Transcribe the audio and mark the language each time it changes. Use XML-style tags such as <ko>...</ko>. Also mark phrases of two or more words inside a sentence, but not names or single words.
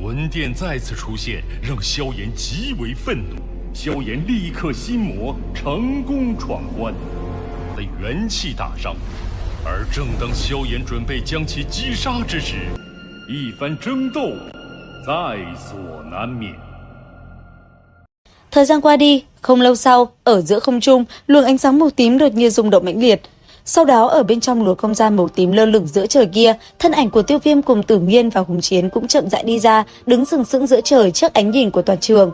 <zh>殿再次出现，让萧炎极为愤怒。萧炎立刻心魔，成功闯关，被元气大伤。而正当萧炎准备将其击杀之时，一番争斗在所难免。</zh> <vi>Thời gian qua đi, không lâu sau, ở giữa không trung, luồng ánh sáng màu tím đột nhiên rung động mãnh liệt. Sau đó ở bên trong luồng không gian màu tím lơ lửng giữa trời kia, thân ảnh của Tiêu Viêm cùng Tử Nghiên và Hùng Chiến cũng chậm rãi đi ra, đứng sừng sững giữa trời trước ánh nhìn của toàn trường.</vi>